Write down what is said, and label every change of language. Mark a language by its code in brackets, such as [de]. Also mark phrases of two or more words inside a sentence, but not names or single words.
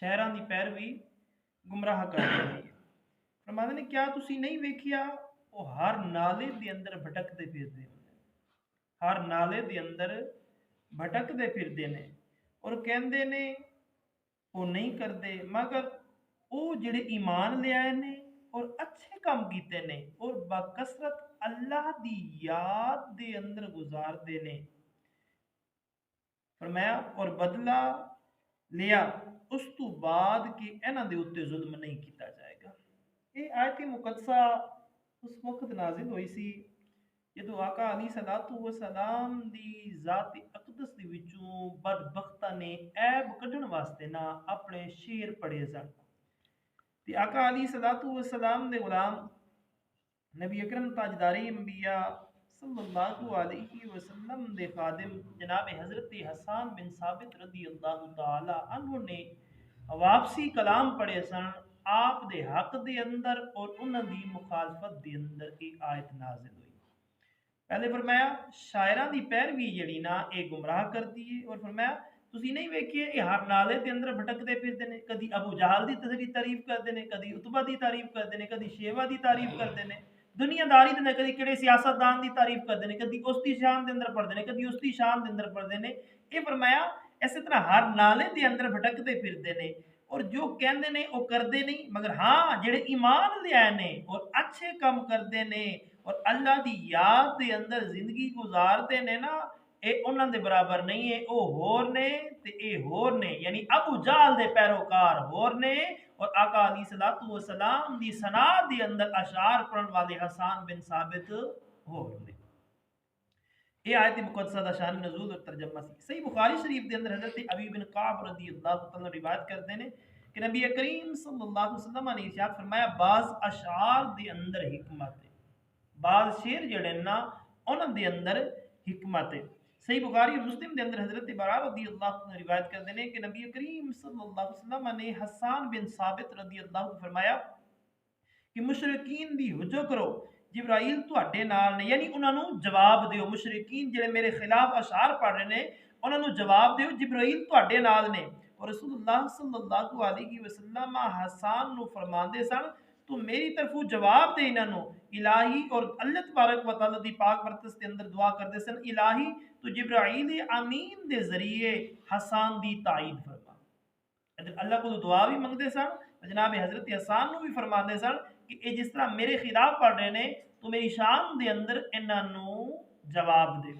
[pa] شاعراں دی پیروی گمراہ کر دیندی ہے۔ فرماتے نے کیا تسی نہیں ویکھیا وہ ہر نالے دے اندر بھٹکتے پھردے ہیں، ہر نالے دے اندر بھٹکتے پھردے نے اور کہندے نے وہ نہیں کردے مگر وہ جڑے ایمان لے آئے نے اور اچھے کام کیتے نے اور بکثرت اللہ دی یاد دے اندر گزار دے نے۔ فرمایا اور بدلہ لیا اس تو بعد کہ انہاں دے اوتے ظلم نہیں کیتا جائے گا۔ یہ آیت مقدسہ اس وقت نازل ہوئی سی جدو آقا [ar] علیہ الصلوۃ والسلام [pa] دی ذات اقدس دی وچوں بدبختاں نے عیب کڈن واسطے نا اپنے شعر پڑھے سن۔ تے آقا [ar] علیہ الصلوۃ والسلام [pa] دے غلام نبی اکرم تاجدار انبیاء [ar] صلی اللہ علیہ وسلم [pa] دے خادم جناب حضرت حسان بن ثابت [ar] رضی اللہ تعالی عنہ [pa] نے واپسی کلام پڑھے سن آپ دے حق دے اندر اور انہاں دی مخالفت دے اندر یہ آیت نازل ہوئی۔ پہلے فرمایا شاعراں دی پیروی جڑی نا یہ گمراہ کرتی ہے، اور فرمایا تسی نہیں ویکھیے یہ ہر نالے دے اندر بھٹکتے پھردے نے، کدی ابو جہل دی تعریف کردے نے، کدی عتبہ دی تعریف کردے نے، کدی شیبہ دی تعریف کردے نے، دنیا داری دے کدی کہڑے سیاست دان دی تعریف کردے نے، کدی اس دی شان دے اندر پڑھدے نے، کدی اس دی شان دے اندر پڑھدے نے۔ یہ فرمایا اسی طرح ہر نالے دے اندر بھٹکتے پھردے نے اور جو کہندے نے وہ کردے نہیں، مگر ہاں جڑے ایمان لے آئے نے اور اچھے کام کردے نے اور اللہ دی یاد دے اندر زندگی گزارتے نے نا اے انہاں دے برابر نہیں ہے، او ہور نے تے اے ہور نے، یعنی ابو جہل دے پیروکار ہور نے اور آقا [ar] علیہ الصلوۃ والسلام [pa] دی ثنا دے اندر اشعار پڑھن والے حسان بن ثابت ہور نے۔ یہ آیت مقدسہ دا شان نزول اور ترجمہ سی۔ صحیح بخاری شریف دے اندر حضرت ابی بن کعب [ar] رضی اللہ تعالی [ur] روایت کرتے ہیں کہ [pa] نبی کریم [ar] صلی اللہ علیہ وسلم [pa] نے ارشاد فرمایا بعض اشعار دے اندر حکمت ہے، بعض شعر جڑے نا انہاں دے اندر حکمت ہے۔ صحیح بخاری اور مسلم دے اندر حضرت براء [ar] رضی اللہ عنہ [ur] روایت کرتے ہیں کہ [pa] نبی کریم [ar] صلی اللہ علیہ وسلم [pa] نے حسان بن ثابت [ar] رضی اللہ عنہ [pa] فرمایا کہ مشرکین دی حجو کرو جبرائیل تواڈے نال نے، یعنی انہاں نو جواب دیو، مشرکین جڑے میرے خلاف اشعار پڑھ رہے نے انہاں نو جواب دیو جبرائیل تواڈے نال نے۔ اور رسول اللہ [ar] صلی اللہ علیہ وسلم [pa] حسان نو فرماندے سن تو میری طرفوں جواب دے انہاں نو الہی، اور اللہ [ar] تبارک و تعالی [pa] دی پاک برکت کے اندر دعا کردے سن الہی تو جبرائیل امین دے ذریعے حسان دی تائید فرما۔ اللہ کو دعا بھی منگتے سن، جناب حضرت حسان نو بھی فرماندے سن کہ اے جس طرح میرے خلاف پڑھ رہے نے تو میری شان دے اندر انہاں نو جواب دے۔